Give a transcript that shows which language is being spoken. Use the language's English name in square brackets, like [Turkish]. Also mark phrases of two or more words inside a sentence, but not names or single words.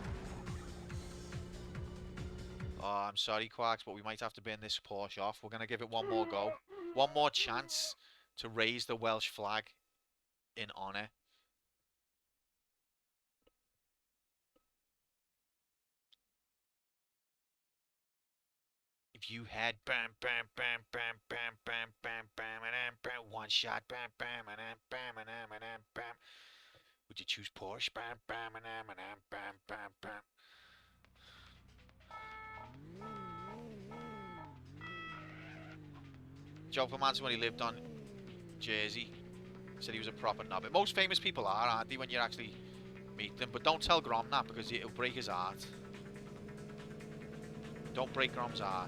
[English] Oh, I'm sorry, Quarks, but we might have to burn this Porsche off. We're going to give it one more go. One more chance to raise the Welsh flag in honour. If you had bam bam bam bam bam bam bam bam bam bam one shot bam bam bam bam bam bam, would you choose Porsche? Bam bam bam bam bam bam. Joe Perman's when he lived on Jersey said he was a proper knob. Most famous people are, aren't they, when you actually meet them? But don't tell Grom that, because it'll break his heart. Don't break Grom's heart.